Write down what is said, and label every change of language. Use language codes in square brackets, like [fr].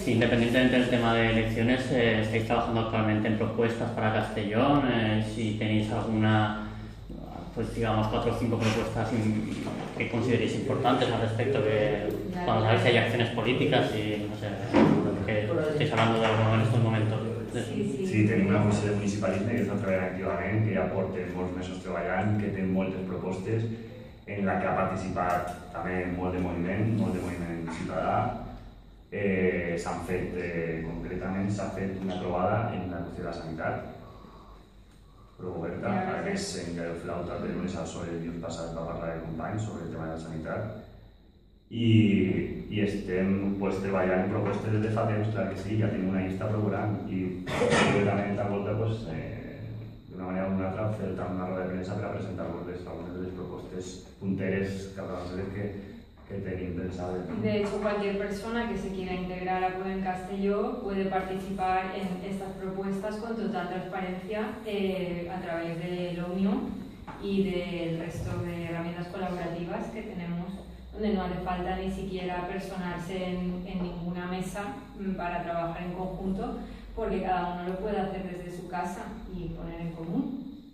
[es] Sí, independientemente del tema de elecciones, estáis trabajando actualmente en propuestas para Castellón. Si tenéis alguna, pues digamos, 4 o 5 propuestas que consideréis importantes al respecto, que cuando sabéis que hay acciones políticas y no sé, que estáis hablando de algo en estos momentos. Sí, [ca] tenim una comissió de municipalisme que està treballant activament, que ja porta molts mesos treballant, que té moltes propostes, en la que ha participat també molt de moviment ciutadà, s'han fet, concretament s'ha fet una trobada en la qüestió de la sanitat, però oberta, a més en Gael Flauta de lunes al Sol el dilluns passat va parlar de companys sobre el tema de la sanitat i estem treballant en propostes des de fa temps, clar que sí, ja tenim una llista procurant i concretament a volta d'una manera o d'una altra fer una roda de premsa per a presentar-vos algunes de les propostes punteres que tenim pensades. [es] De hecho, cualquier persona que se quiera integrar a Podem Castelló puede participar en estas propuestas con total transparencia a través de l'OMIO y del resto de herramientas colaborativas que tenemos, donde no hace falta ni siquiera personarse en ninguna mesa para trabajar en conjunto, porque cada uno lo puede hacer desde su casa y poner en común.